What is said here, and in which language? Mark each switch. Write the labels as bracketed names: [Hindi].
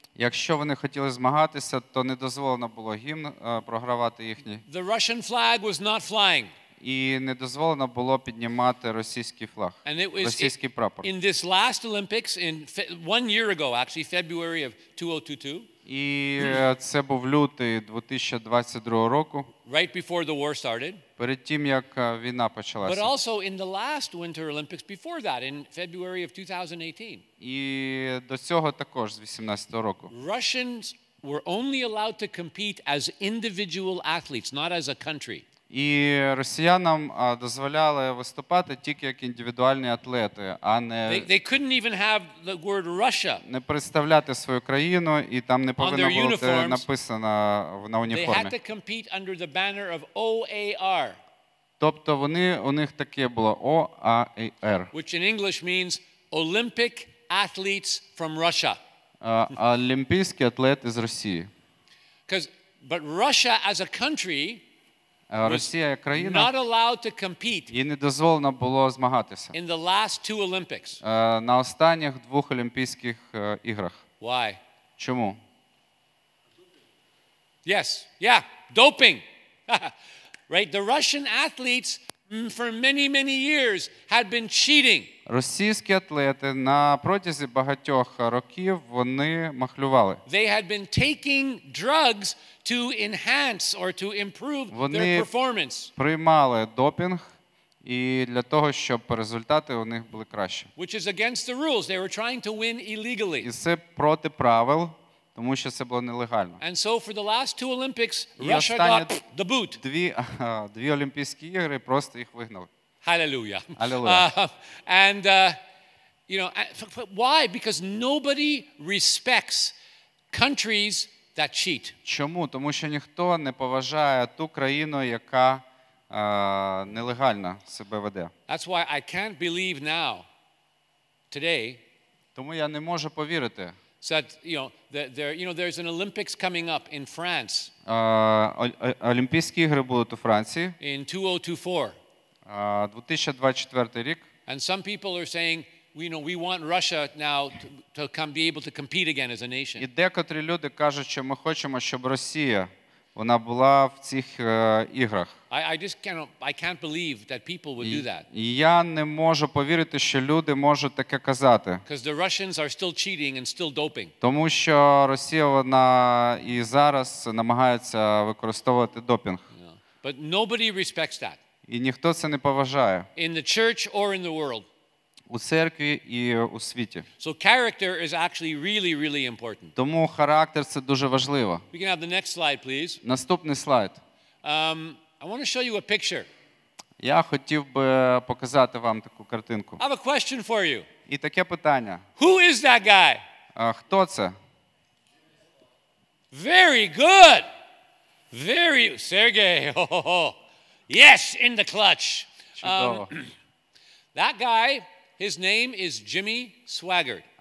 [Ukrainian] Якщо вони хотіли змагатися, то не дозволено було гімн програвати їхній. [English] The Russian flag was not flying. [Ukrainian] І не дозволено було піднімати російський флаг, російський прапор. [English] In this last Olympics, 1 year ago, actually, February of 2022. [Ukrainian] І це був лютий 2022 року. [English] Right before the war started. [Ukrainian] Перед тим, як війна почалася. [English] But also in the last Winter Olympics before that, in February of 2018. [Ukrainian] І до цього також з 18-го року. [English] Russians were only allowed to compete as individual athletes, not as a country. [Ukrainian] І росіянам дозволяли виступати тільки як індивідуальні атлети, а не [English] They couldn't even have the word Russia. [Ukrainian] Не представляти свою країну, і там не повинно бути написано на уніформі. [English] They had to compete under the banner of OAR. [Ukrainian] Тобто у них таке було OAR. [English] Which in English means Olympic athletes from Russia. [Ukrainian] Олімпійські атлети з Росії. [English] But Russia as a country [Ukrainian] Росія як країна, [English] not allowed to compete. [Ukrainian] Їй не дозволено було змагатися. [English] In the last 2 Olympics. [Ukrainian] На останніх 2 Олімпійських іграх. [English] Why? [Ukrainian] Чому? [English] Yes. Yeah, doping. Right, the Russian athletes for many years had been cheating. [Ukrainian] Російські атлети на протязі багатьох років вони махлювали. [English] They had been taking drugs to enhance or to improve their performance. [Ukrainian] Вони приймали допінг і для того, щоб результати у них були кращі. [English] Which is against the rules. They were trying to win illegally. [Ukrainian] І це проти правил, тому що це було нелегально. [English] And so for the last 2 Olympics, Russia got the boot. [Ukrainian] Дві Олімпійські ігри просто їх вигнали. [English] Hallelujah. Hallelujah. And you know, why? Because nobody respects countries that cheat. [Ukrainian] Чому? Тому що ніхто не поважає ту країну, яка нелегально себе веде. [English] That's why I can't believe now, today. [Ukrainian] Тому я не можу повірити. [English] That there's an Olympics coming up in France. [Ukrainian] Олімпійські ігри будуть у Франції. [English] In 2024. [Ukrainian] 2024 рік. [English] And some people are saying, we want Russia now to be able to compete again as a nation. [Ukrainian] І декотрі люди кажуть, що ми хочемо, щоб Росія вона була в цих іграх. [English] I can't believe that people would do that. [Ukrainian] І я не можу повірити, що люди можуть таке казати. [English] Because the Russians are still cheating and still doping. [Ukrainian] Тому що Росія вона і зараз намагається використовувати допінг. [English] But nobody respects that. [Ukrainian] І ніхто це не поважає. [English] In the church or in the world. [Ukrainian] У церкві і у світі. [English] So character is actually really important. [Ukrainian] Тому характер це дуже важливо. [English] We can have the next slide, please. [Ukrainian] Наступний слайд. [English] I want to show you a picture. [Ukrainian] Я хотів би показати вам таку картинку. [English] I have a question for you. [Ukrainian] І таке питання. [English] Who is that guy? [Ukrainian] Хто це? [English] Very good. Sergey. Yes, in the clutch. That guy, his name is Jimmy Swaggart.